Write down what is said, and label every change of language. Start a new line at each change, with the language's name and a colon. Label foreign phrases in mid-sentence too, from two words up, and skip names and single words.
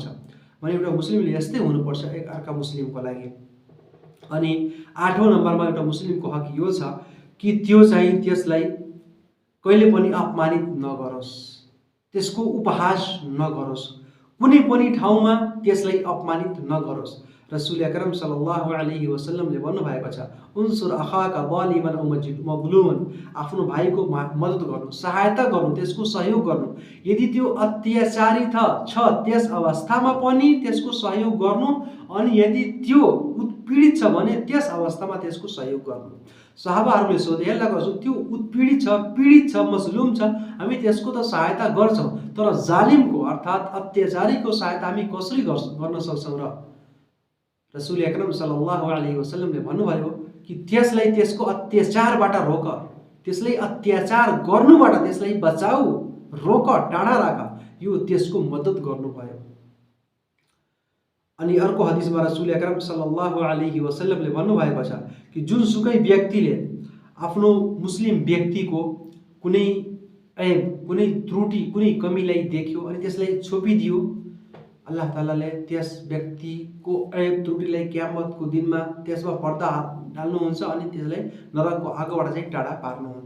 Nepali: भने एउटा मुस्लिमले यस्तै हुनुपर्छ एक अर्का मुस्लिमको लागि। अनि 8औं नम्बरमा एउटा मुस्लिमको हक यो छ कि त्यो चाहिँ त्यसलाई कहिले पनि अपमानित नगरोस्, त्यसको उपहास नगरोस्, कुनै पनि ठाउँमा त्यसलाई अपमानित नगरोस्।
Arabic: رسول أكرم صلى الله عليه
Nepali: वसल्लमले भन्नुभएको छ
Arabic: انصر أخاك ظالما أو مظلوما,
Nepali: आफ्नो भाइको मद्दत गर्नु, सहायता गर्नु, त्यसको सहयोग गर्नु। यदि त्यो अत्याचारी छ त्यस अवस्थामा पनि त्यसको सहयोग गर्नु, अनि यदि त्यो उत्पीडित छ भने त्यस अवस्थामा त्यसको सहयोग गर्नु। सहाबाहरूले सोधे अल्लाहको रसूल त्यो उत्पीडित छ, पीडित छ, मजलुम छ, हामी त्यसको त सहायता गर्छौँ, तर जालिमको अर्थात् अत्याचारीको सहायता हामी कसरी गर्न सक्छौँ र?
Arabic: رسول أكرم صلى الله عليه
Nepali: वसल्लमले भन्नुभयो कि त्यसलाई त्यसको अत्याचारबाट रोक, त्यसलाई अत्याचार गर्नुबाट त्यसलाई बचाऊ, रोक, टाढा राख, यो त्यसको मद्दत गर्नुभयो। अनि अर्को हदिसमा
Arabic: رسول أكرم صلى الله عليه
Nepali: वसल्लमले भन्नुभएको छ कि जुनसुकै व्यक्तिले आफ्नो मुस्लिम व्यक्तिको कुनै ऐब, कुनै त्रुटि, कुनै कमीलाई देख्यो अनि त्यसलाई छोपिदियो, अल्लाह तालाले त्यस व्यक्तिको ऐब त्रुटिलाई क़यामतको दिनमा त्यसमा पर्दा डाल्नुहुन्छ अनि त्यसलाई नरकको आगोबाट चाहिँ टाढा पार्नुहुन्छ।